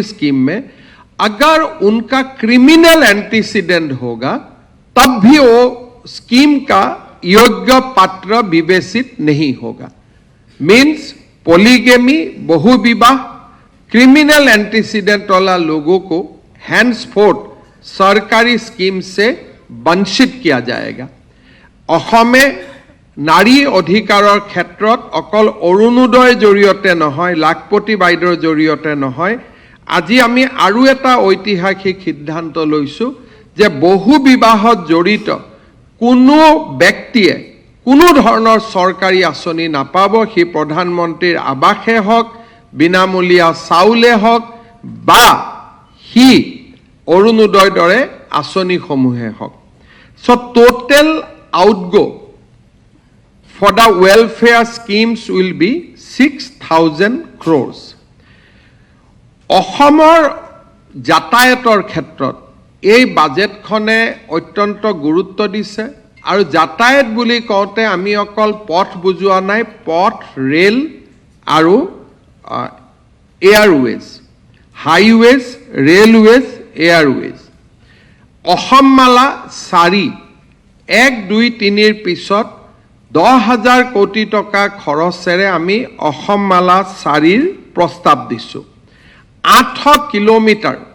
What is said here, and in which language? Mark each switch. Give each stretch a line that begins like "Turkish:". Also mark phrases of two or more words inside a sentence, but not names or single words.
Hindi: स्कीम में अगर उनका
English: criminal antecedent
Hindi: होगा तब भी वो स्कीम का योग्य पात्र विवेचित नहीं होगा
English: means polygamy
Hindi: बहुविवाह क्रिमिनल एंटीसीडेंट वाला लोगों को हैंड्सफोर्थ सरकारी स्कीम से वंचित किया जाएगा
Assamese: অসমে নাৰী অধিকাৰৰ ক্ষেত্ৰত অকল অৰুণোদয়ৰ জৰিয়তে নহয় লাখপতি বাইদেউৰ জৰিয়তে নহয় আজি আমি আৰু এটা ঐতিহাসিক সিদ্ধান্ত লৈছো যে বহু বিবাহত জড়িত কোনো ব্যক্তিয়ে কোনো ধৰণৰ চৰকাৰী আঁচনি নাপাব সি প্ৰধানমন্ত্ৰীৰ আৱাসে হওক বিনামূলীয়া চাউলে হওক বা সি অৰুণোদয়ৰ দৰে আঁচনিসমূহে হওক
English: so total outgo for the welfare schemes will be 6,000 crores.
Assamese: অসমৰ যাতায়াতৰ ক্ষেত্ৰত এই বাজেটখনে অত্যন্ত গুৰুত্ব দিছে আৰু যাতায়াত বুলি কওঁতে আমি অকল পথ বুজোৱা নাই পথ ৰেল আৰু
English: airways highways railways airways
Assamese: অসমমালা 4 1, 2, 3 পিছত 10,000 কোটি টকা খৰচেৰে আমি অসমমালা 4 প্ৰস্তাৱ দিছোঁ 800 কিলোমিটাৰ